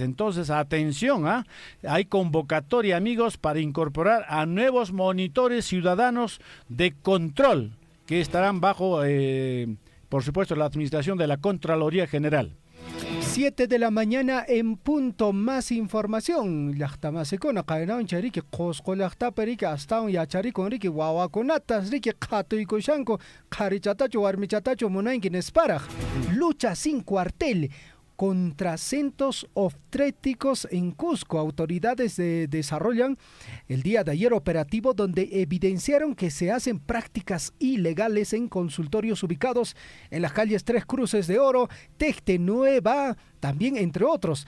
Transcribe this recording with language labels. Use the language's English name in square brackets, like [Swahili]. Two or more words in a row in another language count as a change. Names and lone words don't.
[Spanish] Entonces, atención, hay convocatoria, amigos, para incorporar a nuevos monitores ciudadanos de control que estarán bajo por supuesto, la administración de la Contraloría General. 7 de la mañana en punto. Más información. [Quechua] Llaqtamasicuna qaynawan chariki qusqu llaqtapari astawan yacharikun riki wawakunatas riki qhatuykushanku qharichatachu warmichatachu munanki nisparaq. [Spanish] Lucha sin cuartel contra centros obstétricos en Cusco. Autoridades desarrollan el día de ayer operativo donde evidenciaron que se hacen prácticas ilegales en consultorios ubicados en las calles Tres Cruces de Oro, Tejte Nueva, también entre otros.